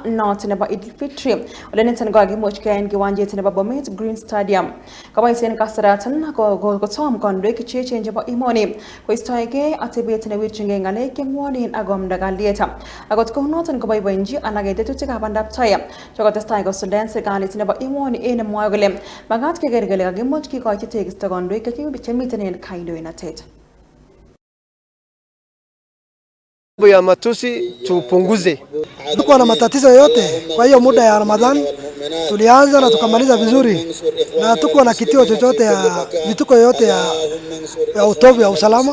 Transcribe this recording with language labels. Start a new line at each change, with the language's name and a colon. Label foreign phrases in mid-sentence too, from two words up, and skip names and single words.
Kalenjin: not nebo Idil Fitri ole niton kakimuch keyaen kiwanjet nebo Bomet Green Stadium kaboisien kasaratan kotom kondoik cheechen chebo emoni koistoege atebet newirchingei ngalek chengwonen akomda kalyet akot kounoton koboiboenji alak tetutikab bandaptai chekotestai kosuldaen serikalit nebo emoni en mwae kole magat keker kele kakimuch kikochi tekisto kondoik chemiten en kandoinatet.
Swahili: Ya matusi tupunguze. Tuko na matatizo yote, kwa hiyo muda ya Ramadhan tulianza na tukamaliza vizuri, na tuko na kitio chochote ya vituko yote ya utovu ya usalama.